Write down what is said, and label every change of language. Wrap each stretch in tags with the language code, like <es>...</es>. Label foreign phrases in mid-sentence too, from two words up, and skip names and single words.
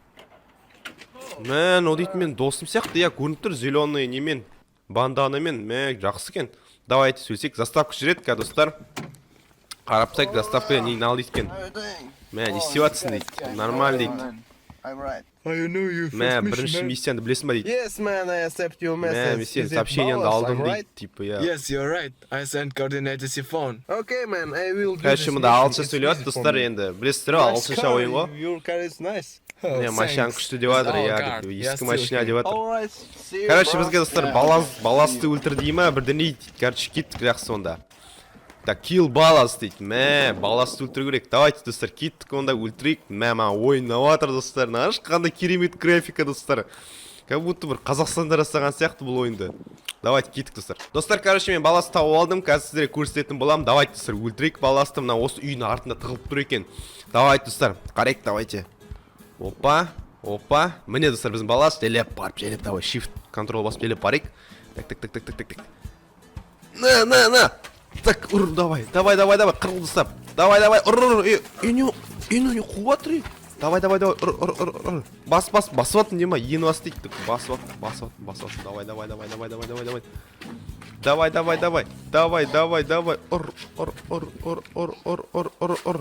<kk>О дейтін мен досым сияқты, я көрініп тұр, зеленый немен, банданамен, жақсы екен. Давайте сөйлесек, заставка жүреді, достар. Қарап сайық, заставка нейін ал дейт екен. Не істеватсың дейді, нормаль дейді. Бірінші миссиянды білесің ба дейді.</kk> <en>Yes, man, I accept your message.</en> <kk>Мен сен сообщениянды алдым дейді, типа, я.</kk> <en>Yes, you're right. I sent coordinates your phone. Okay, man, I will do</en> <kk>Кәші мұнда ағылшынша сөйлейді, достар, енді. Білесіздер, ағылшынша ойын ғой.</kk> <en>Your car is nice.</en> <kk>Машинаң күшті деп жатыр, я, ескі машина деп жатыр.</kk> <en>Alright, see you.</en> <kk>Короче, бізге достар баласты өлтір дей ма, бірден дейді. Короче, кеттік жақсы сонда. Так, kill балас дейді. Баласты өлтіру керек. Давайте, достар, кеттік онда өлтірейік. Ойын наватыр, достар. Наш қандай керемет графика, достар.</kk> <ru>Как будто</ru> <kk>бір Қазақстанда жасаған сияқты бұл ойынды. Давайте, кеттік, достар. Достар, короче, мен баласты тауып алдым. Қазір сіздерге көрсететін болам. Давайте, достар, өлтірейік баласты. Мына осы үйдің артында тығылып тұр екен. Давайте, достар, қарайық, давайте. Опа. Міне, достар, біздің балас. Желеп барып, давай, shift, контрол басып, желеп барайық. Так. На. Так, ұр, давай, қырылды ұстап. Давай, ұр, үйні қуатыр, Давай, ұр. Басып не ма, ені бас дейді. Басып. Давай. Ұр.</kk>